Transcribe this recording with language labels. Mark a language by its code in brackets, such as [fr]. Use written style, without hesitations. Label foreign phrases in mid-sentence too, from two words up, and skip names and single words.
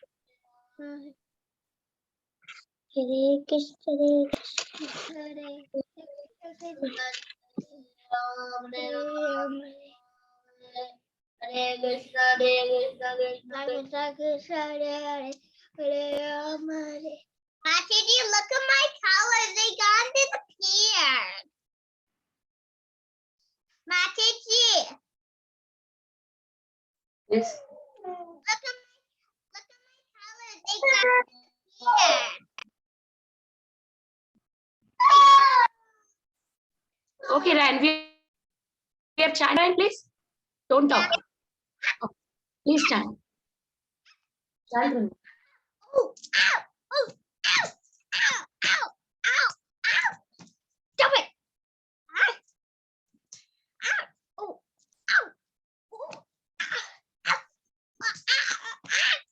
[sa] Hare Krishna, Hare Krishna, Hare Krishna, Krishna Krishna, Hare Rama, Hare. [en] Mataji, look at my colors. They gone disappeared. Mataji. Yes. Look at my colors. They gone disappeared. Okay, Ryan, we are chanting, please. Don't talk. Oh, please chant. Chant. Oh, ow, oh, ow, ow, ow, ow, ow. Stop it. Ah, ow, oh, ow, oh, ah, ah, ah, ah.